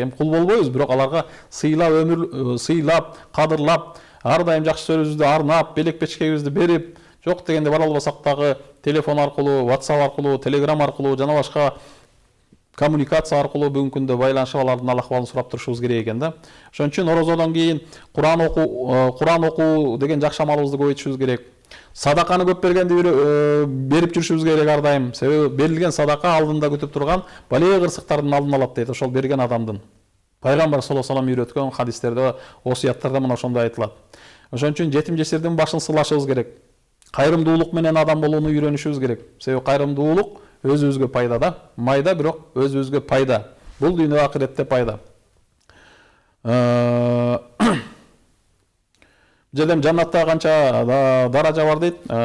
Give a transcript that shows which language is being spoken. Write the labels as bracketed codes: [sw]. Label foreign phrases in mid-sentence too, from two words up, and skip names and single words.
[ky] Эми кул болбойбуз, бирок аларга сыйлап, кадырлап, ар дайым жакшы сөзүбүздү арнап, белек печкебизди берип, жок дегенде бара албасак дагы телефон аркылуу, WhatsApp аркылуу, Telegram аркылуу жана башка коммуникация аркылуу бүгүнкү күндө байланышып алардын ал-акыбалын сурап турушубуз керек экен да. Ошон үчүн орозодон кийин Куран окуу деген жакшы амалыбызды көбөйтүшүбүз керек. Садаканы көп бергенди берип жүрүшүбүз керек ар дайым. Себеби берилген садака алдында күтүп турган бале кырсыктардын алдын алат дейт, ошол берген адамдын. Пайгамбар [ar] صلى الله عليه وسلم [ky] үйрөткөн хадистерде, осуяттарда мына ошондой айтылат. Ошон үчүн жетим жесирдин башын сыйлашыбыз керек. Кайрымдуулук менен адам болууну үйрөнүшүбүз керек. Себеби кайрымдуулук өзүбүзгө пайда да, майда, бирок өзүбүзгө пайда. Бул дүйнө акыретте пайда. Жедем жаннатта канча даража бар дейт.